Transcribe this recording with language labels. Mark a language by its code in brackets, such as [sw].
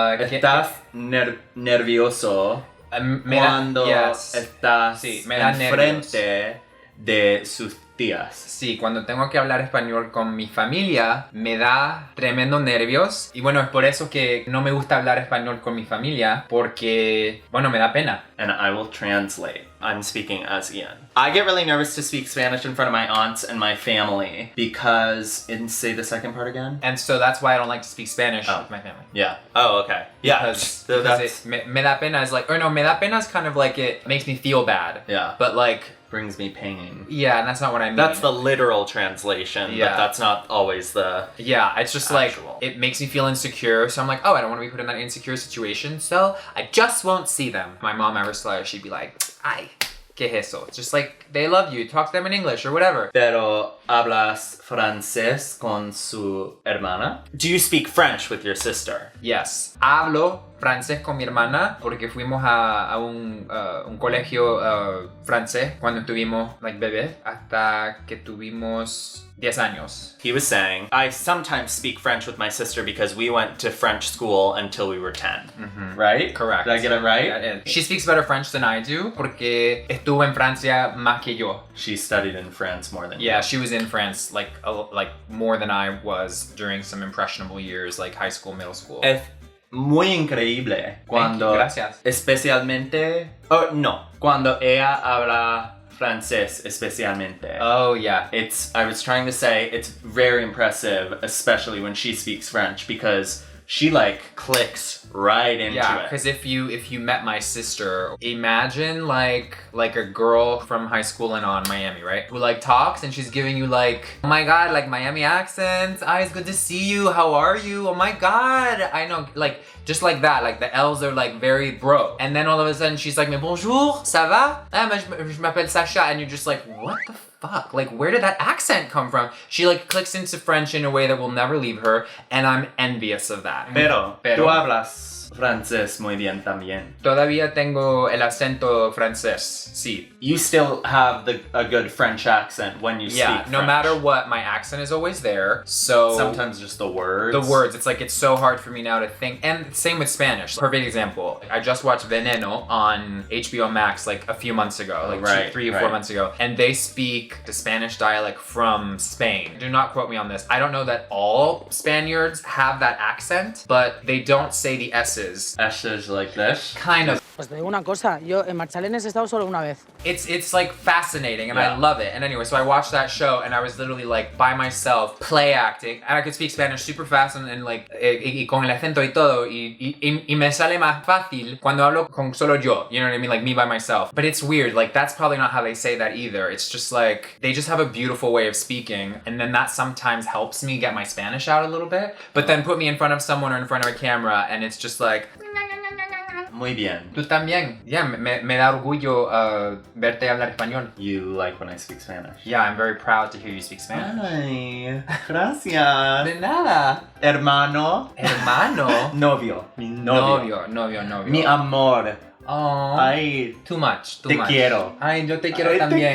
[es] estás nervioso cuando estás enfrente de sus tías. Sí, cuando tengo que hablar español con mi familia, me da tremendo nervios. Y bueno, es por eso que no me gusta hablar español con mi familia, porque, bueno, me da pena. [en] And I will translate. I'm speaking as Ian. I get really nervous to speak Spanish in front of my aunts and my family because, and say the second part again? And so that's why I don't like to speak Spanish with my family. Yeah. Oh, okay. Yeah. Because me da pena is like, or no, me da pena is kind of like it makes me feel bad. Yeah. But like, brings me pain. Yeah, and that's not what I mean. That's the literal translation, but that's not always the it's just actual. Like, it makes me feel insecure, so I'm like, oh, I don't want to be put in that insecure situation, so I just won't see them. My mom, Rassler, she'd be like, [es] ay, ¿qué es eso? [en] It's just like, they love you, talk to them in English or whatever. [es] Pero hablas francés con su hermana? [en] Do you speak French with your sister? Yes. [es] Hablo francés con mi hermana porque fuimos a un colegio francés cuando estuvimos like bebés hasta que tuvimos 10 años. [en] He was saying, I sometimes speak French with my sister because we went to French school until we were 10. Mm-hmm. Right? Correct. Did I get it right? Yeah, she speaks better French than I do [es] porque estuvo en Francia más que yo. [en] She studied in France more than you. Yeah, she was in France like more than I was during some impressionable years like high school, middle school. [es] Es muy increíble cuando, gracias. Especialmente, cuando ella habla francés especialmente. [en] Oh yeah. I was trying to say, it's very impressive, especially when she speaks French, because she like clicks right into yeah, it. because if you met my sister, imagine like a girl from high school in Miami, right? Who like talks and she's giving you like, oh my god, like Miami accents. Ah, it's good to see you. How are you? Oh my god. I know, like just like that. Like the L's are like very bro. And then all of a sudden she's like, [fr] mais bonjour, ça va? Ah, je m'appelle Sacha. [en] And you're just like, what the fuck? Like, where did that accent come from? She like clicks into French in a way that will never leave her, and I'm envious of that. [es] Pero tú hablas francés muy bien también. Todavía tengo el acento francés, sí. [en] You still have a good French accent when you speak French. No matter what, my accent is always there. So sometimes just the words. The words. It's like, it's so hard for me now to think. And same with Spanish. Perfect example. I just watched Veneno on HBO Max like a few months ago, like 3 or 4 months ago. And they speak the Spanish dialect from Spain. Do not quote me on this. I don't know that all Spaniards have that accent, but they don't say the S's. S's like this? Kind of. [es] Pues te digo una cosa, yo en Marchalenes he estado solo una vez. [en] It's like fascinating and I love it. And anyway, so I watched that show and I was literally like by myself play acting, and I could speak Spanish super fast and like [es] y con el acento y todo y me sale más fácil cuando hablo con solo yo, [en] you know what I mean, like me by myself. But it's weird, like that's probably not how they say that either. It's just like they just have a beautiful way of speaking, and then that sometimes helps me get my Spanish out a little bit. But then put me in front of someone or in front of a camera and it's just like [es] muy bien. Tú también. Yeah, me da orgullo verte hablar español. [en] You like when I speak Spanish? Yeah, I'm very proud to hear you speak Spanish. [es] Ay, gracias. De nada. Hermano. Novio. Mi novio. Novio. Mi amor. Oh. Ay, [en] too much. [es] Te quiero. Ay, yo te quiero también.